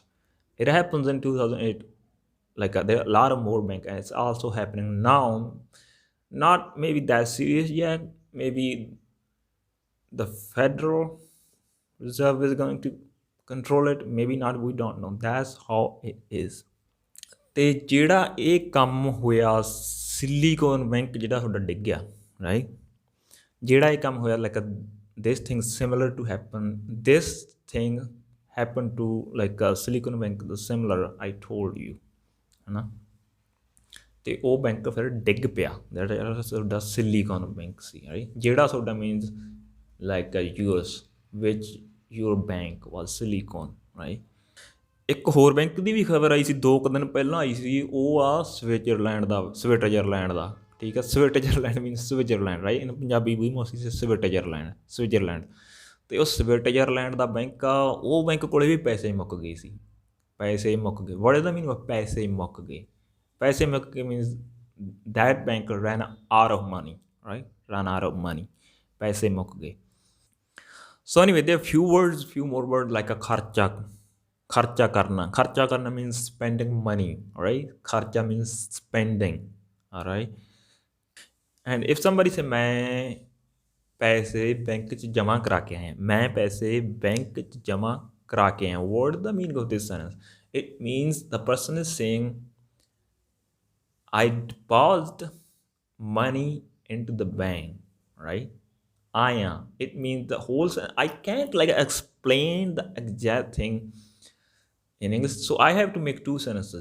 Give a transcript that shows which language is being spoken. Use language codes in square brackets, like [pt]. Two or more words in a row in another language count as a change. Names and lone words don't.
[en] It happens in 2008. There are a lot of more bank, and it's also happening now. Not maybe that serious yet. Maybe the Federal Reserve is going to control it, maybe not, we don't know. That's how it is. [pa] ਤੇ ਜਿਹੜਾ ਇਹ ਕੰਮ ਹੋਇਆ, ਸਿਲੀਕਨ ਬੈਂਕ ਜਿਹੜਾ ਤੁਹਾਡਾ ਡਿੱਗ ਗਿਆ, ਰਾਈਟ, ਜਿਹੜਾ ਇਹ ਕੰਮ ਹੋਇਆ, [en] this thing similar to happen, this thing happened to Silicon Bank, the similar I told you, [pa] ਹੈ ਨਾ? ਤੇ ਉਹ ਬੈਂਕ ਫਿਰ ਡਿੱਗ ਪਿਆ, ਜਿਹੜਾ ਤੁਹਾਡਾ ਸਿਲੀਕਨ ਬੈਂਕ ਸੀ, ਰਾਈਟ, ਜਿਹੜਾ ਤੁਹਾਡਾ ਮੀਨਸ US, [en] which your bank was Silicon, right? [pa] ਇੱਕ ਹੋਰ ਬੈਂਕ ਦੀ ਵੀ ਖਬਰ ਆਈ ਸੀ 2 ਦਿਨ ਪਹਿਲਾਂ ਆਈ ਸੀ, ਉਹ ਆ ਸਵਿਟਜ਼ਰਲੈਂਡ ਦਾ, ਠੀਕ ਆ? [en] Switzerland means Switzerland, right, in Punjabi [pa] ਵੀ [en] mostly Switzerland. [pa] ਤੇ ਉਹ ਸਵਿਟਜ਼ਰਲੈਂਡ ਦਾ ਬੈਂਕ ਆ, ਉਹ ਬੈਂਕ ਕੋਲੇ ਵੀ ਪੈਸੇ ਮੁੱਕ ਗਏ ਸੀ, ਪੈਸੇ ਮੁੱਕ ਗਏ। [en] What is the meaning of [pa] ਪੈਸੇ ਮੁੱਕ ਗਏ? ਪੈਸੇ ਮੁੱਕ ਗਏ [en] ਮੀਨਸ that bank ran out of money, right? Ran out of money, [pa] ਪੈਸੇ ਮੁੱਕ ਗਏ। [en] So anyway, there are few more words like a kharcha, [pa] ਖਰਚਾ ਕਰਨਾ [en] means spending money, alright? Kharcha means spending, alright? And if somebody say [pa] ਮੈਂ ਪੈਸੇ ਬੈਂਕ 'ਚ ਜਮਾ ਕਰਾ ਕੇ ਆਇਆ, ਮੈਂ ਪੈਸੇ ਬੈਂਕ 'ਚ ਜਮਾ ਕਰਾ ਕੇ ਆਇਆ, [en] what is the meaning of this sentence? It means the person is saying I deposited money into the bank, right? I am. It means the whole. I can't like explain the exact thing in English, so I have to make two sentences.